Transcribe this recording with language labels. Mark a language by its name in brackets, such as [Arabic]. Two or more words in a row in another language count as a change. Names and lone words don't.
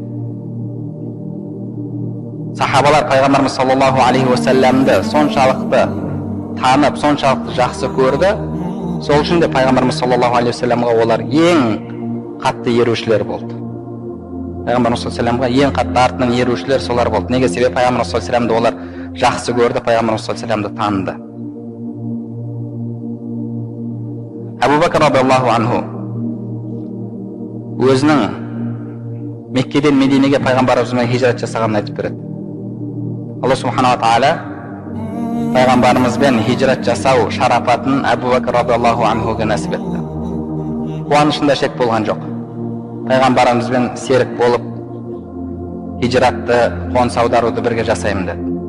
[Kazakh] Сахабалар пайғамбарымыз [Arabic] صلى الله عليه وسلم [Kazakh] соншалықты танып, соншалықты жақсы көрді, Сол үшін де пайғамбарымыз [Arabic] صلى الله عليه وسلم [Kazakh] олар ең қатты ерушілер болды. Пайғамбарымыз [Arabic] صلى الله عليه وسلم [Kazakh] ең қатты артынан ерушілер солар болды. Неге? Себебі пайғамбарымыз [Arabic] صلى الله عليه وسلم [Kazakh] олар жақсы көрді, пайғамбарымыз [Arabic] صلى الله عليه وسلم [Kazakh] таныды. Абу Бакр [Arabic] رضي الله عنه [Kazakh] өзінің Меккеден Мединеге пайғамбарымызбен хижрат жасағанын айтып береді. Алла [Arabic] سبحانه وتعالى [Kazakh] пайғамбарымызбен хижрат жасау шарапатын Абу Бакр [Arabic] رضي الله عنه [Kazakh] нәсіп етті. Қуанышында шек болған жоқ. Пайғамбарымызбен серік болып хижратты, қоныс аударуды бірге жасаймын деді.